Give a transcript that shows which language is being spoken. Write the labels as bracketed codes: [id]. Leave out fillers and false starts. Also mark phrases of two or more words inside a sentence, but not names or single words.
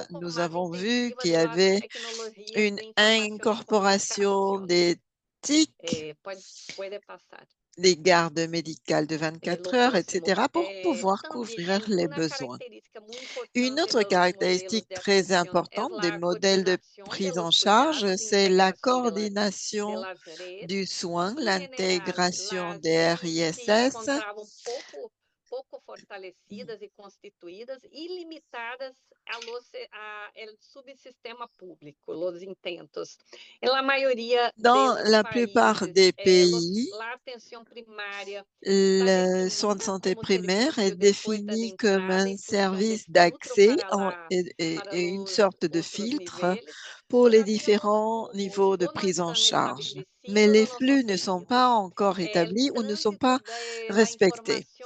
[fr] Nous avons vu qu'il y avait une incorporation des TIC, des gardes médicales de 24 heures, etc., pour pouvoir couvrir les besoins. Une autre caractéristique très importante des modèles de prise en charge, c'est la coordination du soin, l'intégration des RISS, [pt] pouco fortalecidas e constituídas e limitadas ao subsistema público, os intentos. Na maioria [fr] dans la plupart des pays, [pt] a atenção primária [fr] le soin de santé primaire est défini comme un service d'accès et une sorte de filtre pour les différents niveaux de prise en charge. Mais les flux ne sont pas encore établis ou ne sont pas respectés.